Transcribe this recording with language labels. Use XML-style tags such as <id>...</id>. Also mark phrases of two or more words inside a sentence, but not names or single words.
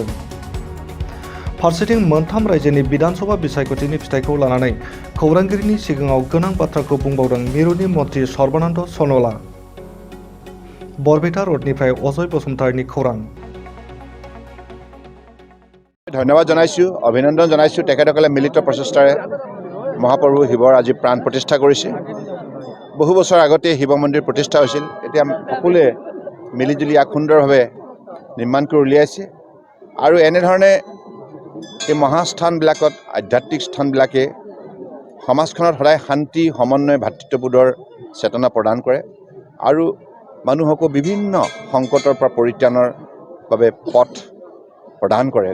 <brx>फारसेथिं मोनथाम रायजोनि बिधानसभा बिसायख'थिनि फिथाइखौ लानानै खौरांगिरिनि सिगाङाव गोनां बाथ्राखौ बुंबावदों मिरुनि मन्त्रि सर्बानन्द सन'वाला। बरपेटा रोडनिफ्राय अजय बसुमतारीनि खौरां।</brx> <as>धन्यवाद জানাইছো, অভিনন্দন জানাইছো তেখেতসকলে মিলিত প্ৰচেষ্টাৰে মহাপ্ৰভু শিৱৰ আজি প্ৰাণ প্ৰতিষ্ঠা কৰিছে। বহু বছৰ আগতে শিৱ মন্দিৰ প্ৰতিষ্ঠা হৈছিল, এতিয়া সকলোৱে মিলিজুলি ইয়াক সুন্দৰভাৱে নিৰ্মাণ কৰি উলিয়াইছে আৰু এনেধৰণে এই মহাস্থানবিলাকত আধ্যাত্মিক স্থানবিলাকে সমাজখনত সদায় শান্তি সমন্বয় ভাতৃত্ববোধৰ চেতনা প্ৰদান কৰে আৰু মানুহকো বিভিন্ন সংকটৰ পৰা পৰিত্ৰাণৰ বাবে পথ প্ৰদান কৰে।</as>